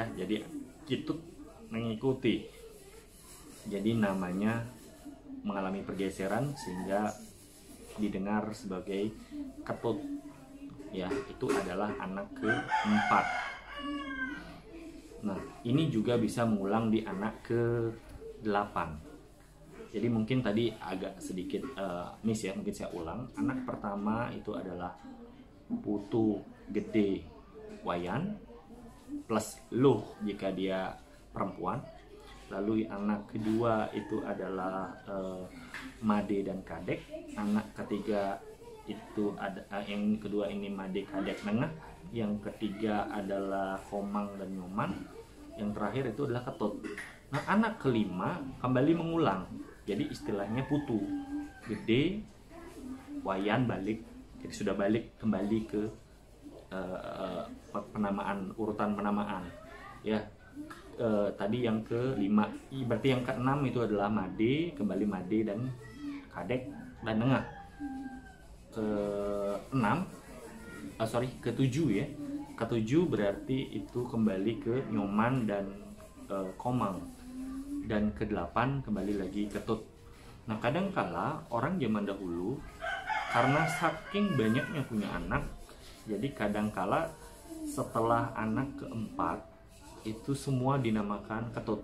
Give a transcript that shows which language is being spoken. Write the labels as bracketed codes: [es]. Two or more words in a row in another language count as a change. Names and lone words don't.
[id] Jadi kitut mengikuti, jadi namanya mengalami pergeseran sehingga didengar sebagai ketut ya. Itu adalah anak ke-4. Nah, ini juga bisa mengulang di anak ke-8. Jadi mungkin tadi agak sedikit miss ya, mungkin saya ulang. Anak pertama itu adalah putu gede wayan plus luh jika dia perempuan. Lalu anak kedua itu adalah made dan kadek. Anak ketiga itu ada yang kedua ini made, kadek, nengah. Yang ketiga adalah komang dan nyoman. Yang terakhir itu adalah ketut. Nah, anak kelima kembali mengulang. Jadi istilahnya putu gede wayan balik. Jadi sudah balik kembali ke penamaan, urutan penamaan ya. Tadi yang kelima, berarti yang keenam itu adalah made, kembali made dan kadek dan nengah. Ketujuh ya. Ketujuh berarti itu kembali ke nyoman dan komang. Dan ke-8 kembali lagi ketut. Nah, kadangkala orang zaman dahulu karena saking banyaknya punya anak, jadi kadangkala setelah anak ke-4 itu semua dinamakan ketut.